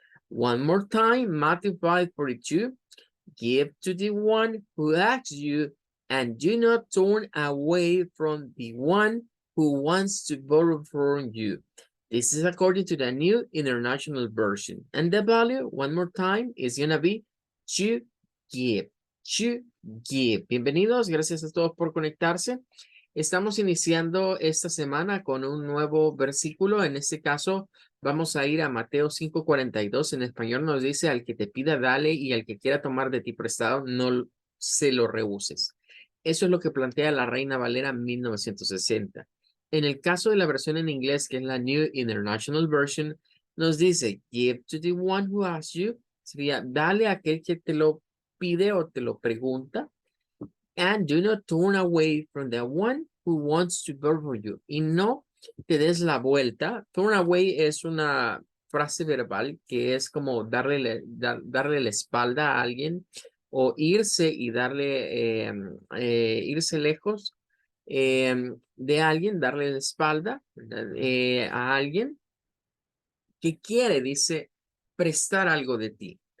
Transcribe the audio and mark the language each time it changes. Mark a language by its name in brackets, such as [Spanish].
[English] One more time, Matthew 5:42. Give to the one who asks you, and do not turn away from the one who wants to borrow from you. This is according to the New International Version. And the value, one more time, is going to be to give. To give. [Spanish] Bienvenidos, gracias a todos por conectarse. Estamos iniciando esta semana con un nuevo versículo. En este caso, vamos a ir a Mateo 5:42. En español nos dice, al que te pida, dale, y al que quiera tomar de ti prestado, no se lo rehuses. Eso es lo que plantea la Reina Valera 1960. En el caso de la versión en inglés, que es la New International Version, nos dice, [English] give to the one who asks you. [Spanish] Sería, dale a aquel que te lo pide o te lo pregunta. [English] And do not turn away from the one who wants to borrow you. [Spanish] Y no te des la vuelta. [English] Turn away [Spanish] es una frase verbal que es como darle la espalda a alguien o irse y irse lejos de alguien, darle la espalda a alguien que quiere, dice, prestar algo de ti.